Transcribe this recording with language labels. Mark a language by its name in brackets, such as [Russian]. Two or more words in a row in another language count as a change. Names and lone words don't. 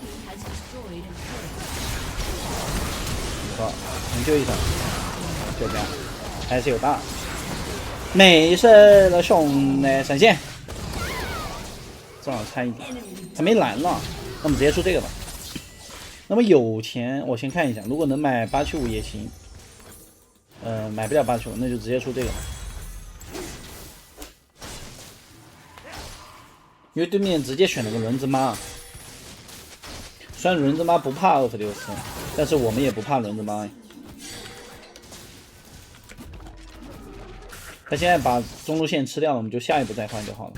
[Chinese] 能救一層，就這樣，還是有大，沒事了，兄弟，閃現，正好差一點，還沒藍呢，那我們直接出這個吧。那麼有錢，我先看一下，如果能買875也行，買不了875，那就直接出這個吧。因為對面直接選了個輪子媽，雖然輪子媽不怕296斯，但是我們也不怕輪子媽。他現在把中路線吃掉了，我們就下一步再換就好了。